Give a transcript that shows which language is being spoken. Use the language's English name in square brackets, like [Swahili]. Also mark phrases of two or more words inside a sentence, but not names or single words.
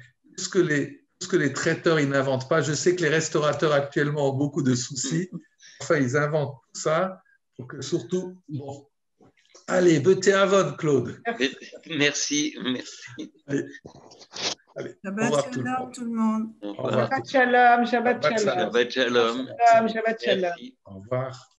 [French] Tout ce que les traiteurs ils n'inventent pas. Je sais que les restaurateurs actuellement ont beaucoup de soucis. Enfin, ils inventent tout ça pour que surtout. Bon. Allez, bete avon, Claude. Merci. Allez. [Hebrew] שבת שלום, [French] tout le monde. [Hebrew] שבת שלום. שבת שלום. שבת שלום. [French] Au revoir.